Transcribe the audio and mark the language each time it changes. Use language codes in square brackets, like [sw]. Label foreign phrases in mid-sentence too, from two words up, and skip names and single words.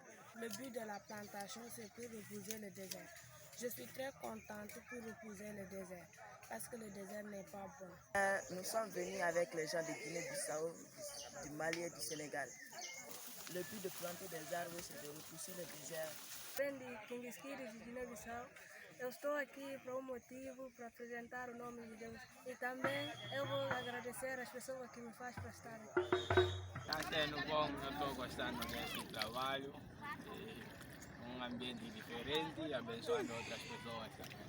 [fr] Le but de la plantation, c'est pour repousser le désert. Je suis très contente pour repousser le désert parce que le désert n'est pas bon. Nous sommes venus avec les gens de Guinée-Bissau, du Mali et du Sénégal. Le but de planter des arbres, c'est de repousser le désert. [pt] De Guiné-Bissau. Eu estou aqui para um motivo, para apresentar o nome de Deus. E também eu vou agradecer as pessoas que me fazem para estar aqui. Está sendo bom, eu estou gostando desse trabalho. Um ambiente diferente, abençoando outras pessoas também.